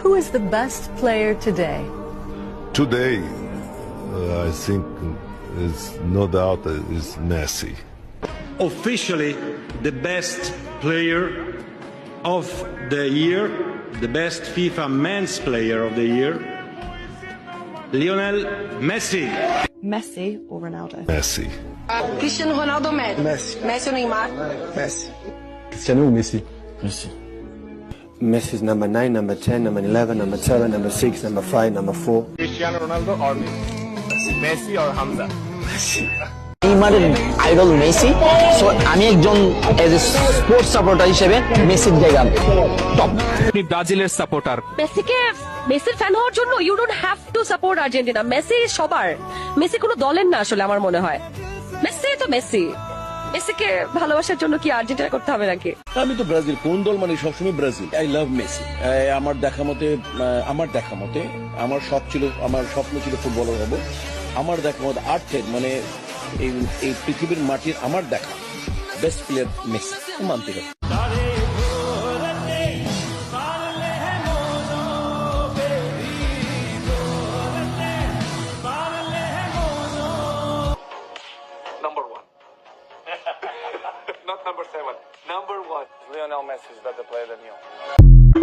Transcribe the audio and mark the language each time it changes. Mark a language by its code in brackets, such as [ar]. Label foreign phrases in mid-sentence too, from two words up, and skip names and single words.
[en] Who is the best player today? Today, I think is no doubt is Messi. Officially the best player of the year, the best FIFA men's player of the year, Lionel Messi. Messi or Ronaldo? Messi. Cristiano Ronaldo, Messi. [pt] Messi ou Neymar? [en] Messi. Cristiano or Messi? Messi. Messi's number 9, number 10, number 11, number 7, number 6, number 5, number 4. Cristiano Ronaldo or Messi? Messi or Hamza? Messi. [bn] নেইমারের আইডল মেসি, সো আমি একজন [en] as a sports supporter [bn] হিসেবে মেসির জায়গা টপ। আপনি ব্রাজিলের সাপোর্টার, মেসির ফ্যান হওয়ার জন্য [en] you don't have to support [bn] আর্জেন্টিনা। মেসি সবার, মেসি কোনো দলের না আসলে আমার মনে হয়। মেসি তো মেসি, মেসিকে ভালোবাসার জন্য কি আর্জেন্টিনা করতে হবে নাকি? আমি তো ব্রাজিল, কোন দল মানে সবসময় ব্রাজিল। [en] I love Messi. [bn] আমার দেখা মতে আমার স্বপ্ন ছিল ফুটবলার হব। আমার দেখা মতে আর্থের মানে এই পৃথিবীর মাটির আমার দেখা [en] best player [bn] মেসি মানতে হবে। [en] Number 1. Not number 7. Number 1. Lionel Messi is better player than you.